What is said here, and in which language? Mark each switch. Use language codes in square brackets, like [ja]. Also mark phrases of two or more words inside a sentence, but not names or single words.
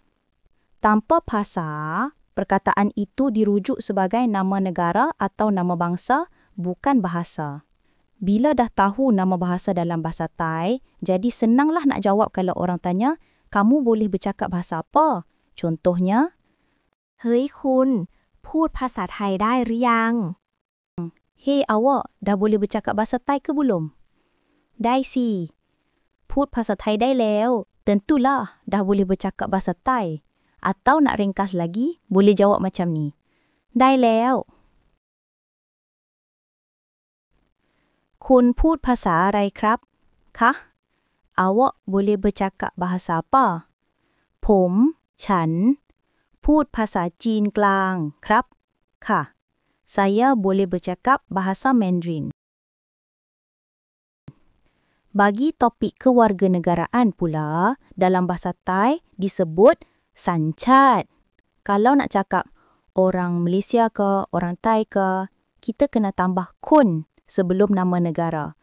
[ms] Tanpa bahasa, perkataan itu dirujuk sebagai nama negara atau nama bangsa, bukan bahasa. Bila dah tahu nama bahasa dalam bahasa Thai, jadi senanglah nak jawab kalau orang tanya, kamu boleh bercakap bahasa apa? Contohnya, [th] เฮ้ยคุณพูดภาษาไทยได้หรือยัง [ms] Hey awak, dah boleh bercakap bahasa Thai ke belum? [th] ได้สิ. พูดภาษาไทยได้แล้ว [ms] Tentulah dah boleh bercakap bahasa Thai. Atau nak ringkas lagi, boleh jawab macam ni. [th] Daiแล้ว Kunพูดภาษาอะไรครับ คะ [ms] Awak boleh bercakap bahasa apa? [th] ผม ฉัน พูดภาษาจีนกลาง ครับ ค่ะ [ms] Saya boleh bercakap bahasa Mandarin. Bagi topik kewarganegaraan pula, dalam bahasa Thai disebut sanchat. Kalau nak cakap orang Malaysia ke, orang Thai ke, kita kena tambah kun sebelum nama negara.